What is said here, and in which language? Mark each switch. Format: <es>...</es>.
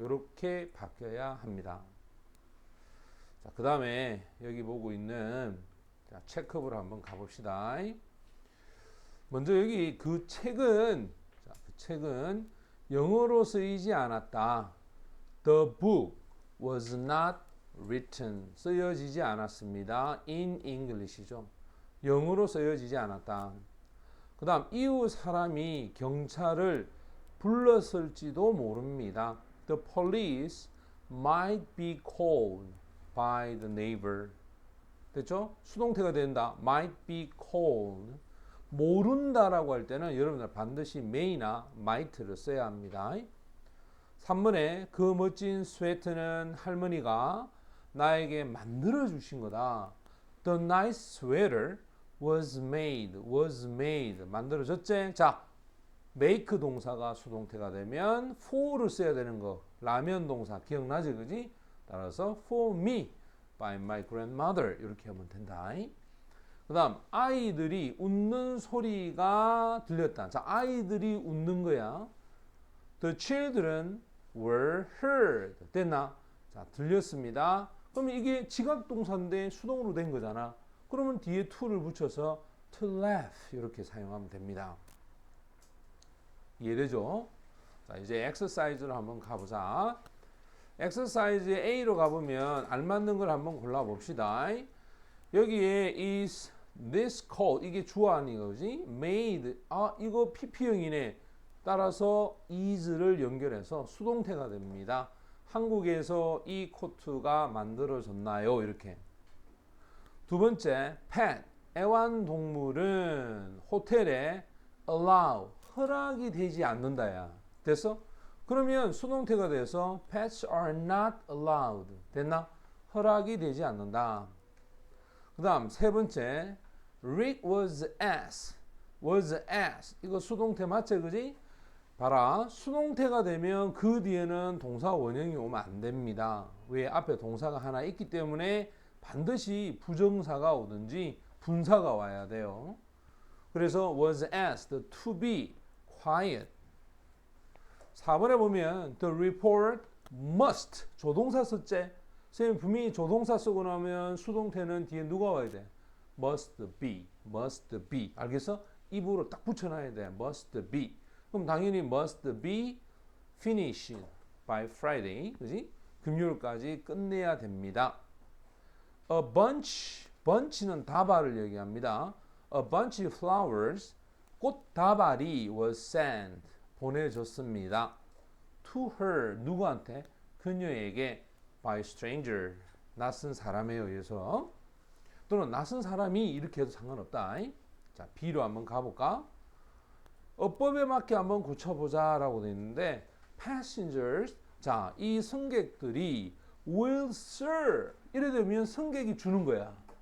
<ko>이렇게 바뀌어야 합니다. 자, 그 다음에 여기 보고 있는 자, 체크업으로 한번 가봅시다. 먼저 여기 그 책은 자, 그 책은 영어로 쓰이지 않았다.</ko> <en>The book was not written.</en> <ko>쓰여지지 않았습니다.</ko> <en>In English이죠.</en> <ko>영어로 쓰여지지 않았다. 그 다음 이웃 사람이 경찰을 불렀을지도 모릅니다.</ko> <en>The police might be called by the neighbor.</en> <ko>됐죠? 수동태가 된다.</ko> <en>might be called.</en> <ko>모른다라고 할 때는 여러분들 반드시 may나 might를 써야 합니다. 3번에 그 멋진 스웨터는 할머니가 나에게 만들어 주신 거다.</ko> <en>The nice sweater was made.</en> <ko>만들어졌지? 자, make 동사가 수동태가 되면 for를 써야 되는 거. 라면 동사 기억나지? 그지? 따라서</ko> <en>for me. by my grandmother.</en> <ko>이렇게 하면 된다. 그 다음 아이들이 웃는 소리가 들렸다. 자, 아이들이 웃는 거야.</ko> <en>The children were heard.</en> <ko>됐나? 자, 들렸습니다. 그러면 이게 지각동사인데 수동으로 된 거잖아. 그러면 뒤에 to를 붙여서</ko> <en>to laugh</en> <ko>이렇게 사용하면 됩니다. 이해되죠? 자, 이제 엑서사이즈로 한번 가보자. 엑서사이즈 A로 가보면 알맞는 걸 한번 골라봅시다. 여기에</ko> <en>is this coat,</en> <ko>이게 주어아니가 그지? made, 아 이거 PP형이네. 따라서 is를 연결해서 수동태가 됩니다. 한국에서 이 코트가 만들어졌나요? 이렇게. 두 번째, pet, 애완동물은 호텔에 allow, 허락이 되지 않는다야. 됐어? 그러면 수동태가 돼서</ko> <en>pets are not allowed.</en> <ko>됐나? 허락이 되지 않는다. 그 다음 세 번째,</ko> <en>Rick was asked.</en> <ko>이거 수동태 맞지, 그지? 봐라, 수동태가 되면 그 뒤에는 동사 원형이 오면 안 됩니다. 왜? 앞에 동사가 하나 있기 때문에 반드시 부정사가 오든지 분사가 와야 돼요.</ko> <en>그래서 was asked to be quiet.</en> <ko>4번에 보면</ko> <en>the report must,</en> <ko>조동사 썼지? 선생님 분명히 조동사 쓰고 나면 수동태는 뒤에 누가 와야 돼?</ko> <en>must be.</en> <ko>알겠어? 입으로 딱 붙여놔야 돼. must be. 그럼 당연히</ko> <en>must be finished by Friday.</en> <ko>그지? 금요일까지 끝내야 됩니다. A bunch는 다발을 얘기합니다.</ko> <en>A bunch of flowers,</en> <ko>꽃다발이</ko> <en>was sent,</en> <ko>보내줬습니다.</ko> <en>To her,</en> <ko>누구한테? 그녀에게</ko> <en>by stranger,</en> <ko>낯선 사람에 의해서. 또는 낯선 사람이 이렇게 해도 상관없다. 자, B로 한번 가볼까? 어법에 맞게 한번 고쳐보자 라고 되어 있는데 passengers, 자, 이 승객들이</ko> <en>will serve,</en> <ko>이래 되면 승객이 주는 거야.</ko>